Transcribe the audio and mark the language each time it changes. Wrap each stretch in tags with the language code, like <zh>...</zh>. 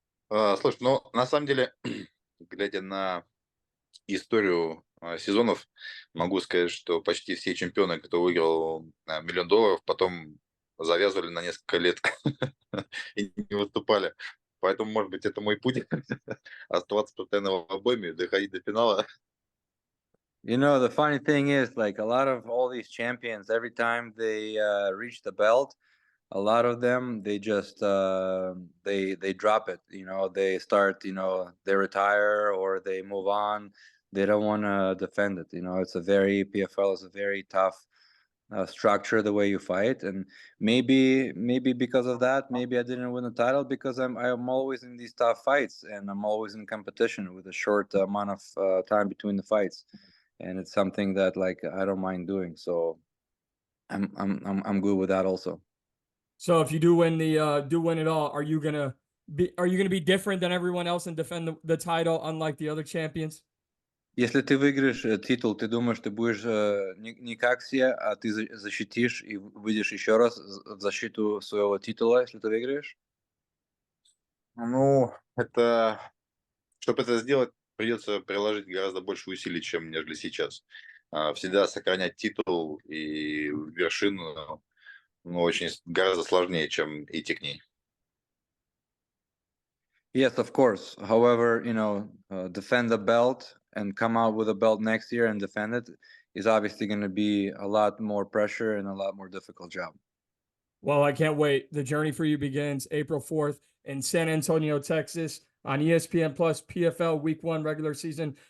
<ru>Слушай, ну, на самом деле, глядя на историю сезонов, могу сказать, что почти все чемпионы, кто выиграл $1 миллион, потом завязывали на несколько лет и не выступали. Поэтому, может быть, это мой путь оставаться постоянно в обойме, доходить до финала.</ru> <en>You know, the funny thing is, like a lot of all these champions, every time they reach the belt, a lot of them they just they drop it. You know, they start, you know, they retire or they move on. They don't want to defend it. You know, it's a very PFL is a very tough structure the way you fight, and maybe because of that, maybe I didn't win the title because I'm always in these tough fights and I'm always in competition with a short amount of time between the fights, and it's something that like I don't mind doing. So I'm good with that also. So if you do win it all, are you gonna be different than everyone else and defend the title unlike the other champions?</en> <ru>Если ты выиграешь титул, ты думаешь, ты будешь не как все, а ты защитишь и выйдешь еще раз в защиту своего титула, если ты выиграешь? Ну, чтобы это сделать, придется приложить гораздо больше усилий, чем нежели сейчас. Всегда сохранять титул и вершину, ну, очень гораздо сложнее, чем идти к ней.</ru> <en>Yes, of course. However, you know, defend the belt and come out with a belt next year and defend it is obviously going to be a lot more pressure and a lot more difficult job. Well, I can't wait. The journey for you begins April 4th in San Antonio, Texas, on ESPN Plus PFL Week 1 regular season.</en>